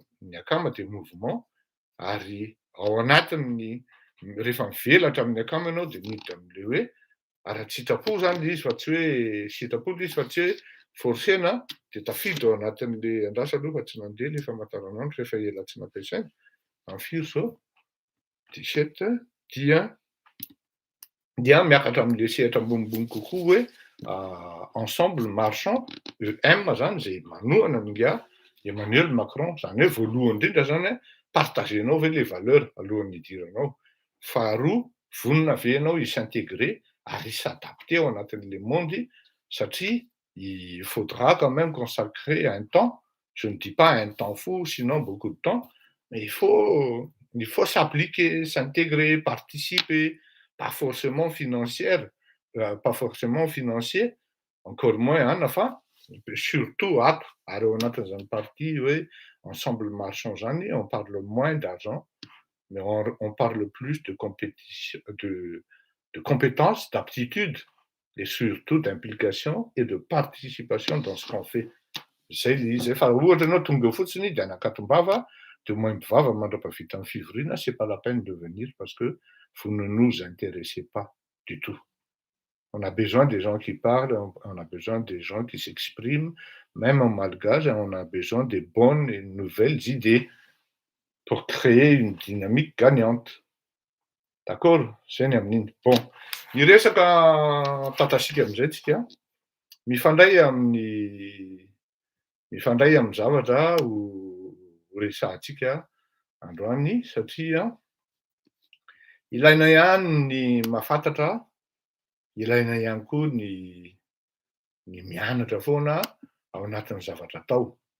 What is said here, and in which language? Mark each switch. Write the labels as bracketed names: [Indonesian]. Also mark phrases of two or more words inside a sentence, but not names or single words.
[Malagasy] Ny akama dia mouvement ary ao anatiny rehefa mivelatra amin'ny akama ianao dia miditra amin'ilay hoe ara-tsitrapo zany izy fa tsy hoe sitrapo izy fa tsy hoe forcena dia tafiditra ao anatin'le andrasa aloha fa tsy nandeha ilay famantaranandro rehefa ela tsy nampiasaina. Amin'ny firy zao 17 dia miakatra amin'le sehatra ambonimbony kokoa hoe [French] ensemble marchand [Malagasy] EM zany zay manohana minga Emmanuel Macron, zany hoe voalohany indrindra zany partagenao ve [French] les valeurs [Malagasy] alohan'ny hidiranao. Faharoa, vonona ve ianao [French] s'intégrer ary s'adapter [Malagasy] ao anatin'le monde satria [French] il faudra quand même consacrer un temps, je ne dis pas un temps fou, sinon beaucoup de temps, mais il faut s'appliquer, s'intégrer, participer, pas forcément financier, encore moins fa surtout [Malagasy] ary ao anatin'izany [French] parti hoe ensemble marchand zany, on parle moins d'argent, mais on parle plus de compétences, d'aptitude et surtout d'implication et de participation dans ce qu'on fait. [Malagasy] Zay le izy. Fa ohatra ianao tonga fotsiny dia anakatom-bava dia mahay mivava mandrapavita amin'ny fivoriana, [French] c'est pas la peine de venir parce que vous ne nous intéressez pas du tout. On a besoin des gens qui parlent, on a besoin des gens qui s'expriment, même en malgache, on a besoin des bonnes et nouvelles idées. pour créer une dynamique gagnante. D'accord? [Malagasy] Zay ny amin'iny. Bon, ny resaka tantasika amin'izay tsika, mifandray amin'ny zavatra ho resahantsika androany satria ilaina ihany ny mahafantatra, ilaina ihany koa ny mianatra foana ao anatin'ny zavatra atao.